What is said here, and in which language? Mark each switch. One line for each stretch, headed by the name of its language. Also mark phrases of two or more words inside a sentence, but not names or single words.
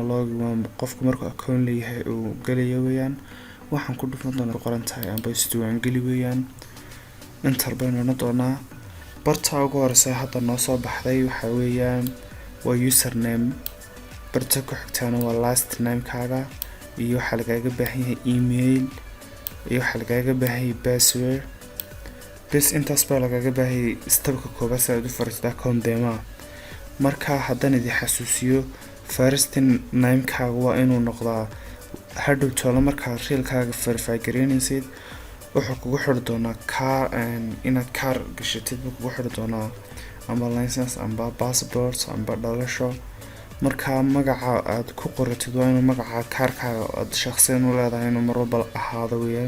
Somali: login waa qofku markuu account leeyahay uu galayo weeyaan. waxaan ku dhufan doonaa qoran tahay amba isdiiwaan geli weeyaan. enter baynu doonaa barta ugu horeysa hadda noo soo baxday waxa weeyaan waa username. barta ku xigtaana waa
English: last name-kaaga
Somali: iyo waxa lagaaga baahan yahay email iyo waxa lagaaga baahan yahay password. bes intaas baa lagaaga baahan yahay stepka koobaad si aad u furto account deema. marka haddaan idin xasuusiyo
English: first name-kaaga
Somali: waa inuu noqdaa hadhow tolo markaa reelkaaga verify gareynaysid wuxuu kugu xiri doonaa inaad kaar gashatid buu kugu xiri doonaa amba license amba passport amba dhalasho. marka magaca aad ku qoratid waa inuu magaca kaarkaaga aad shakhsiyan u leedahay inuu mar walba ahaado weeyaan.